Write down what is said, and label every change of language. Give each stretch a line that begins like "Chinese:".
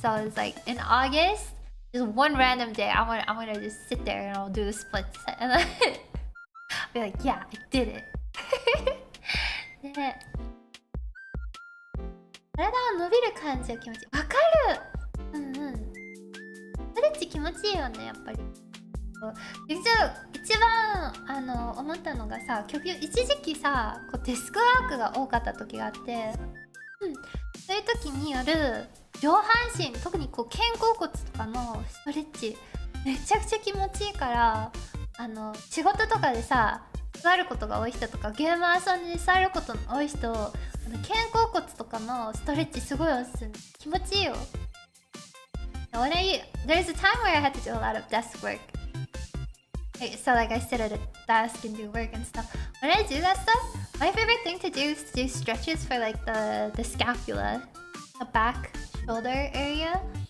English: So it's like in August, just one random day, I'm gonna just sit there and I'll do the splits, and then I'll be like, yeah, I did it.
Japanese: ね、体が伸びる感じが気持ちいい。わかる。うんうん。ストレッチ気持ちいいよね、やっぱり。一番思ったのがさ、一時期さ、こうデスクワークが多かった時があって、そういう時にやる上半身、特にこう肩甲骨とかのストレッチめちゃくちゃ気持ちいいから、仕事とかでさ座ることが多い人とかゲーム遊んで座ることの多い人、肩甲骨とかのストレッチすごいおすすめ。気持ちいいよ。
English: There's a time where I had to do a lot of desk work. So like I sit at a desk and do work and stuff. When I do that stuff, my favorite thing to do is to do stretches for like the scapula, the back shoulder area.